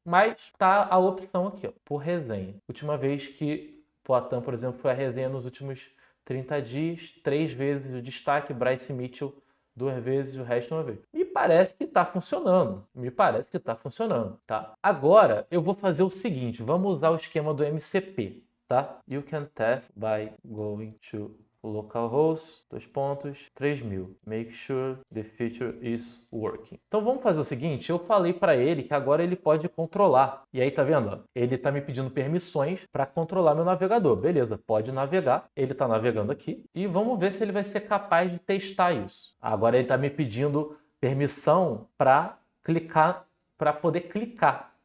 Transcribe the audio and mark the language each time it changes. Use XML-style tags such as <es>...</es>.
<pt>Mas tá a opção aqui, ó, por resenha. Última vez que Poatan, por exemplo, foi a resenha nos últimos 30 dias, 3 vezes o destaque, Bryce Mitchell 2 vezes, o resto 1 vez. Me parece que está funcionando. Me parece que está funcionando, tá? Agora eu vou fazer o seguinte, vamos usar o esquema do MCP, tá?</pt> <en>You can test by going to localhost, 3000. Make sure the feature is working.</en> <pt>Então vamos fazer o seguinte, eu falei para ele que agora ele pode controlar. E aí tá vendo? Ó? Ele tá me pedindo permissões para controlar meu navegador. Beleza, pode navegar. Ele tá navegando aqui e vamos ver se ele vai ser capaz de testar isso. Agora ele tá me pedindo permissão para clicar, para poder clicar.</pt>